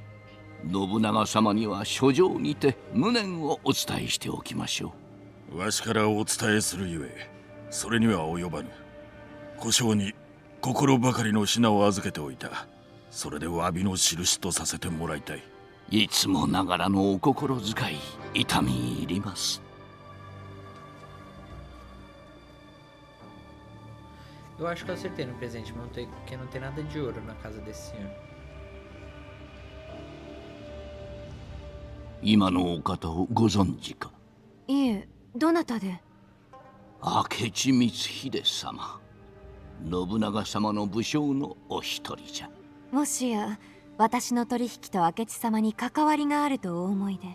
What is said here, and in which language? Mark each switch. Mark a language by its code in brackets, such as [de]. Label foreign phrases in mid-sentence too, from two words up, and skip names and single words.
[ja] 信長様には書状にて無念をお伝えしておきましょう。わしからお伝えするゆえ、それには及ばぬ。小姓に心ばかりの品を預けておいた。それで詫びの印とさせてもらいたい。いつもながらのお心遣い、痛み入ります。 [pt] Eu acho que eu acertei no presente, porque não tem nada de ouro na casa desse senhor. [ja] 今のお方をご存知か？いえ、どなたで？明智光秀様、信長様の武将のお一人じゃ。もしや私の取引と明智様に関わりがあるとお思いで？